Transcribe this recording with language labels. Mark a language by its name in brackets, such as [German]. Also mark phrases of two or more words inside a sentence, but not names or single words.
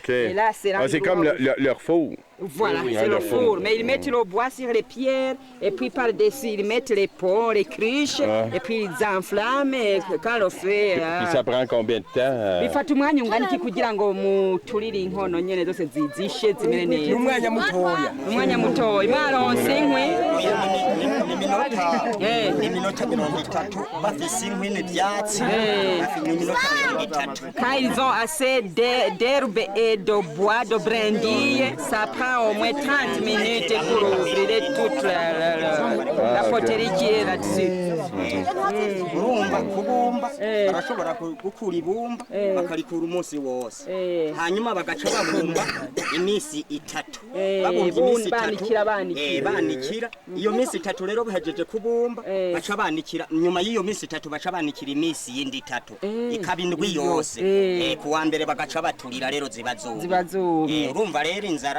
[French] Ah, OK. Et là, c'est comme leur four. Voilà, Oui, c'est le le four. four. Mais ils mettent le bois sur les pierres et puis par-dessus, ils mettent les pots, les cruches et puis ils enflamment et quand le feu... Puis ça prend combien de temps? [Rundi] bifata umwanya ungana iki kugira ngo muturire inkono nyene zose zizishe zimere neza umwanya mutoya umwanya mutoya mwaronse inkwi iminota 30 bafise inkwi n'ivyatsi n'iminota 30 [French] quand ils ont assez d'herbe et de bois de brindilles ça prend au moins 30 minutes pour ouvrir toute la poterie qui est là-dessus [Rundi] urumva kubumba barashobora gukura ibumba bakarikura umunsi wose hanyuma bagaca babumba iminsi 3 babumba iminsi 3 banikira iyo minsi 3 rero bahejeje kubumba baca banikira nyuma y'iyo minsi 3 baca banikira iminsi yindi 3 ikaba indwi yose kuwa mbere bagaca baturira rero zibazuba urumva rero inzara